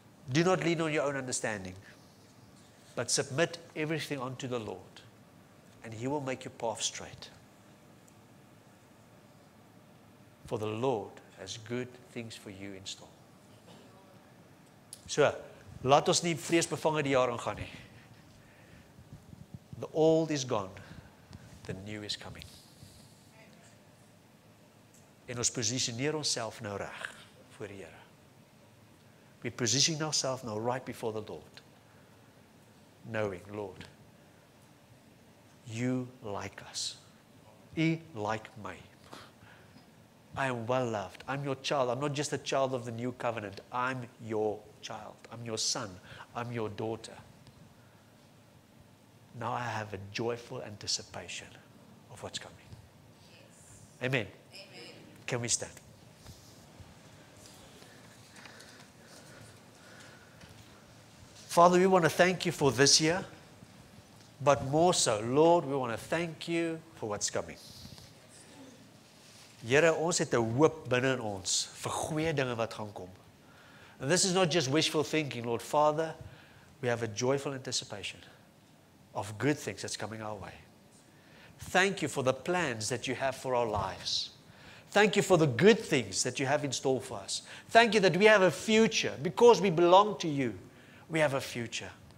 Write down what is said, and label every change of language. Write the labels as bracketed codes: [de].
[en] Do not lean on your own understanding, but submit everything unto the Lord, and He will make your path straight. For the Lord has good things for you in store. [af] So, laat ons nie vreesbevange die jaar aangaan nie. [en] The old is gone, the new is coming. [af] En ons positioneer onsself nou reg voor die Here. [en] We position ourselves now right before the Lord, knowing, Lord, you like us. You like me. I am well loved. I'm your child. I'm not just a child of the new covenant. I'm your child. I'm your son. I'm your daughter. Now I have a joyful anticipation of what's coming. Yes. Amen. Amen. Can we stand? Father, we want to thank you for this year, but more so, Lord, we want to thank you for what's coming. [af] Here, ons het 'n hoop binne in ons vir goeie dinge wat gaan kom. [en] And this is not just wishful thinking, Lord. Father, we have a joyful anticipation of good things that's coming our way. Thank you for the plans that you have for our lives. Thank you for the good things that you have in store for us. Thank you that we have a future. Because we belong to you, we have a future.